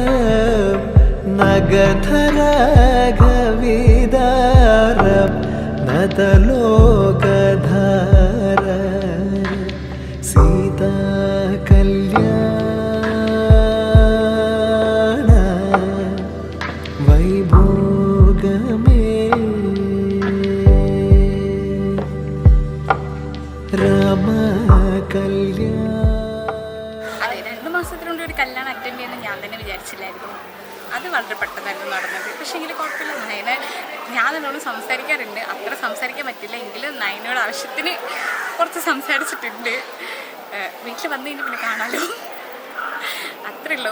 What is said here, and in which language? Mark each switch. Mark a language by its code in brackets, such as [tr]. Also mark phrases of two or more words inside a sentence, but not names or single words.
[te] నగధర గవిదార నతలోకధార సీతా కళ్యాణ వైభోగమే రామ కళ్యాణ [ml] അതെ 2 മാസത്തിനുള്ളിൽ ഒരു കല്യാണം അറ്റൻഡ് ചെയ്യുന്ന ഞാൻ തന്നെ വിചാരിച്ചില്ലായിരുന്നു. അത് വളരെ പെട്ടെന്നായിരുന്നു നടന്നത്. പക്ഷേ എങ്കിൽ കുഴപ്പമില്ല, നയനെ ഞാൻ നല്ലോണം സംസാരിക്കാറുണ്ട്. അത്ര സംസാരിക്കാൻ പറ്റില്ല എങ്കിലും നയനോട് ആവശ്യത്തിന് കുറച്ച് സംസാരിച്ചിട്ടുണ്ട്. വീട്ടിൽ വന്നു കഴിഞ്ഞാൽ പിന്നെ കാണാമല്ലോ, അത്രേ ഉള്ളൂ.